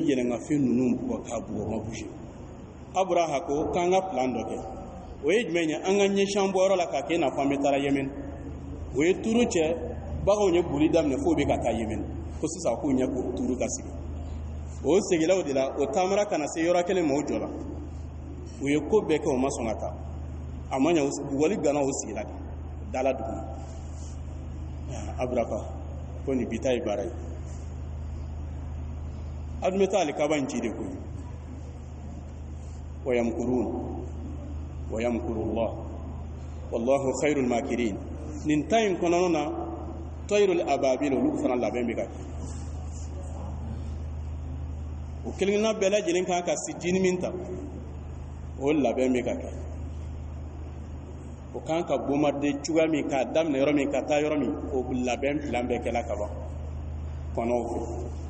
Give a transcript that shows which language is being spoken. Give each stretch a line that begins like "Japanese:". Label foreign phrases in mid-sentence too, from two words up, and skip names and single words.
Bambara: yɛlɛngafɛn ninnu bugɔ k'a bugɔ ma bouger Abraha ko k'an ka plan dɔ kɛ o ye jumɛn ye an ka ɲɛsin bɔyɔrɔ la k'a kɛ i n'a fɔ an bɛ taara Yemeni o ye turu cɛ baganw ye boli daminɛ f'o bɛ ka taa Yemeni ko sisan k'u ɲɛ k'o turu ka sigi o segilaw de la o taamara ka na se yɔrɔ kelen ma o jɔ la u ye ko bɛɛ kɛ o ma sɔn ka taa a ma ɲɛ bugɔli gana o sigila de dala dugu Abraha ko nin bi ta ye baara ye a dun bɛ taa alikaba in ci de koyi
Arabic: ويمكرون ويمكر الله والله خير الماكرين
Bambara: nin ta in kɔnɔna na
Arabic: طير أبابيل
Bambara: olu fana labɛn bɛ ka kɛ o kelenkelenna bɛɛ lajɛlen kan ka sijini min ta o labɛn bɛ ka kɛ o kan ka bombarder cogoya min k'a daminɛ yɔrɔ min ka taa yɔrɔ min o labɛn plan bɛɛ kɛla ka ban kɔnɔw fɛ